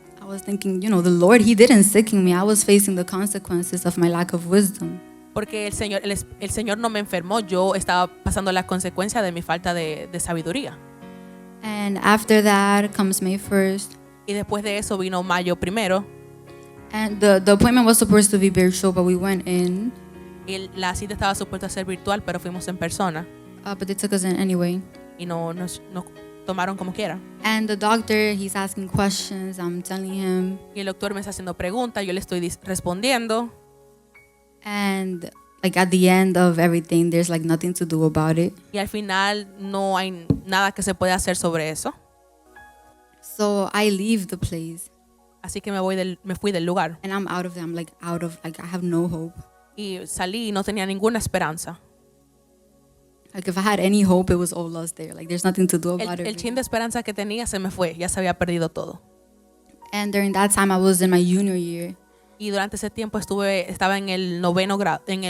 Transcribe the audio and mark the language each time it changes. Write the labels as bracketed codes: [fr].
[en] I was thinking, you know, the Lord, He didn't sicken me. I was facing the consequences of my lack of wisdom. [es] el Señor no me enfermó, yo estaba pasando las consecuencias de mi falta de sabiduría. [en] And after that comes May 1st. [es] Y después de eso vino mayo 1º [en] And the appointment was supposed to be virtual, but we went in. [es] y la cita estaba supuesta a ser virtual, pero fuimos en persona [en] But they took us in anyway. [es] y nos tomaron como quiera. [en] And the doctor, he's asking questions. I'm telling him. [es] Y el doctor me está haciendo preguntas, yo le estoy respondiendo. [en] And like at the end of everything, there's like nothing to do about it. [es] Y al final no hay nada que se pueda hacer sobre eso. [en] So I leave the place. [es] Así que me fui del lugar. [en] And I'm out of there. I'm like I have no hope. [es] Y salí y no tenía ninguna esperanza. [en] Like if I had any hope, it was all lost there. Like there's nothing to do about [es] El [en] it. [es] chin de esperanza que tenía se me fue, ya se había perdido todo. [en] And during that time, I was in my junior year. [es] Y durante ese tiempo estaba en el noveno grado,